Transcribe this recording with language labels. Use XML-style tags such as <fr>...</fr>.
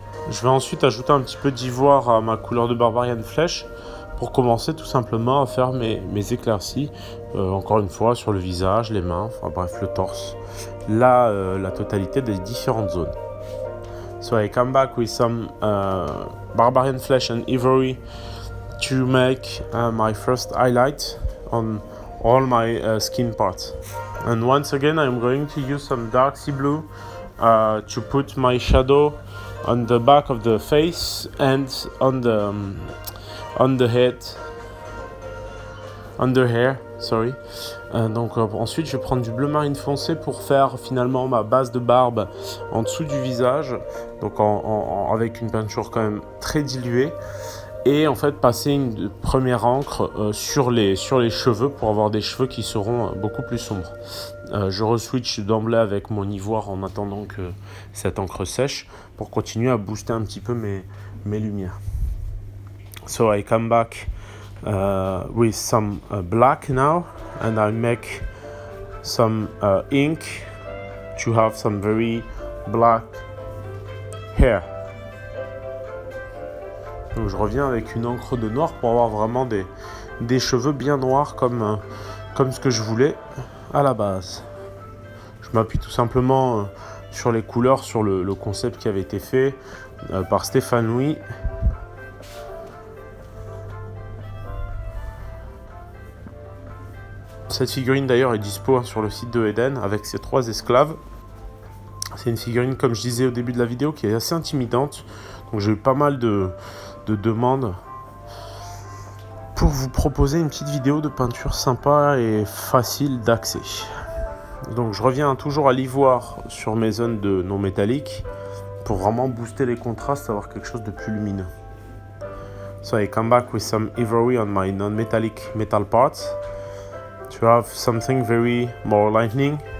<fr>Je vais ensuite ajouter un petit peu d'ivoire à ma couleur de Barbarian Flesh pour commencer tout simplement à faire mes éclaircies, encore une fois sur le visage, les mains, enfin bref le torse, la totalité des différentes zones.</fr> <en>So I come back with some Barbarian Flesh and Ivory to make my first highlight on all my skin parts. And once again I'm going to use some dark sea blue to put my shadow on the back of the face and on the head, on the hair, sorry.</en> <fr>Donc ensuite je vais prendre du bleu marine foncé pour faire finalement ma base de barbe en dessous du visage, donc avec une peinture quand même très diluée, et en fait passer une première encre sur les cheveux pour avoir des cheveux qui seront beaucoup plus sombres. Je reswitch d'emblée avec mon ivoire en attendant que cette encre sèche pour continuer à booster un petit peu mes lumières.</fr> <en>So I come back with some black now, and I make some ink to have some very black hair.</en> <fr>Donc je reviens avec une encre de noir pour avoir vraiment des cheveux bien noirs comme ce que je voulais à la base. Je m'appuie tout simplement sur les couleurs, sur le concept qui avait été fait par Stéphane Louis. Cette figurine d'ailleurs est dispo sur le site de Eden avec ses 3 esclaves. C'est une figurine, comme je disais au début de la vidéo, qui est assez intimidante. Donc j'ai eu pas mal de demandes pour vous proposer une petite vidéo de peinture sympa et facile d'accès. Donc je reviens toujours à l'ivoire sur mes zones de non métalliques pour vraiment booster les contrastes, avoir quelque chose de plus lumineux.</fr> <en>So I come back with some ivory on my non-metallic metal parts to have something very more lightning.</en>